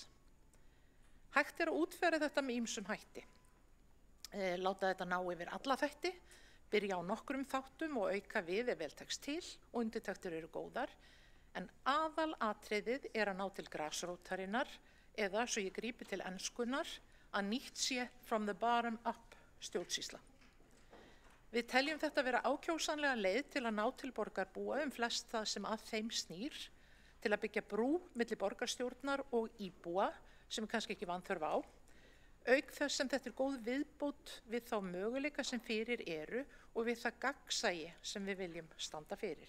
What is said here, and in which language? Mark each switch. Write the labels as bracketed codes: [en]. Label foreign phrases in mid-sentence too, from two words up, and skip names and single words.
[is] Hægt að útfæra þetta með ýmsum hætti. Láta þetta ná yfir alla þætti, byrja á nokkrum þáttum og auka við ef vel tekst til og undirtektir eru góðar, en aðalatriðið að ná til grasrótarinnar eða, svo ég grípi til enskunnar, að nýtt sé [en] from the bottom up [is] stjórnsýsla. Við teljum þetta vera ákjósanlega leið til að ná til borgarbúa flest það sem að þeim snýr, til að byggja brú milli borgarstjórnar og íbúa sem kannski ekki vanþörf á, auk þess sem þetta góð viðbót við þá möguleika sem fyrir eru og við það gagnsæi sem við viljum standa fyrir.